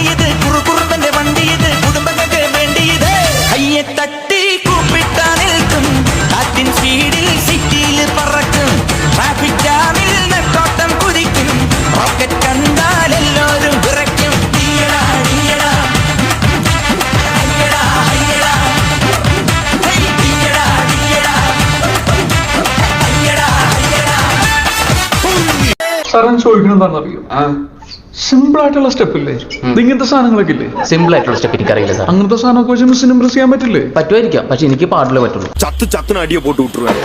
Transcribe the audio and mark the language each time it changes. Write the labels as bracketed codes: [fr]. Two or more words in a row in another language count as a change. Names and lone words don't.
[ta] இது குறுகுறுவென்ற வண்டி இது குடும்பங்களே வேண்டியது கையை தட்டி கூப்பிட்டால் நிற்கும் காற்றின் ஸ்பீடில் சிட்டியில் பறக்கும் டிராபிக் ஜாமில் நெட்டோட்டம் குதிக்கும் ராக்கெட் கண்டால் எல்லோரும் விரைக்கும் டீயடா டீயடா ஐயடா ஐயடா டீயடா டீயடா ஐயடா ஐயடா [ml] സാറേ ചോദിക്കണം എന്താണെന്നറിയോ? സിമ്പിൾ ആയിട്ടുള്ള സ്റ്റെപ്പ് ഇല്ലേ? ഇങ്ങനത്തെ സാധനങ്ങളൊക്കെ ഇല്ലേ? സിമ്പിൾ ആയിട്ടുള്ള സ്റ്റെപ്പ് എനിക്കറിയില്ല സാർ. അങ്ങനത്തെ സാധനമൊക്കെ വെച്ച് മിസ്സിന് ഇംപ്രസ് ചെയ്യാൻ പറ്റില്ലേ? പറ്റുമായിരിക്കാം, പക്ഷെ എനിക്ക് പാടില്ല പറ്റുള്ളൂ. [ta] சத்துன அடியை போட்டு விட்டுருவாரு.